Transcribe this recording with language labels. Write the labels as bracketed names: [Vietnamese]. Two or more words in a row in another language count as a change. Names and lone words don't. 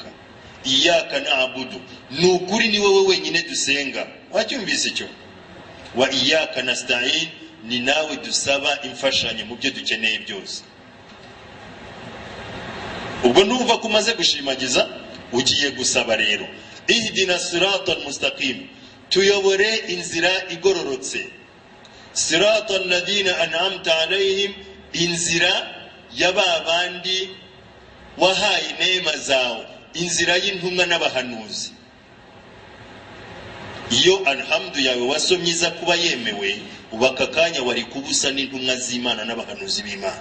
[Arabic] إياك نعبد, [Kinyarwanda] nukuri ni wowe wenyine dusenga. Wacyumvise icyo? [Arabic] وإياك نستعين, [Kinyarwanda] ni nawe dusaba imfashanyo mu byo dukeneye byose. Ubwo numva kumaze gushimagiza, ugiye gusaba rero. [Arabic] اهدنا الصراط المستقيم, [Kinyarwanda] tuyobore inzira igororotse. [Arabic] صراط الذين أنعمت عليهم, [Kinyarwanda] inzira y'ababandi wahaye neema zawe, inzira y'intumwa n'abahanuzi. Iyo alhamdu yawe wasomyiza kuba yemewe, ubakakanya wari kubusa n'intumwa z'Imana n'abahanuzi b'Imana.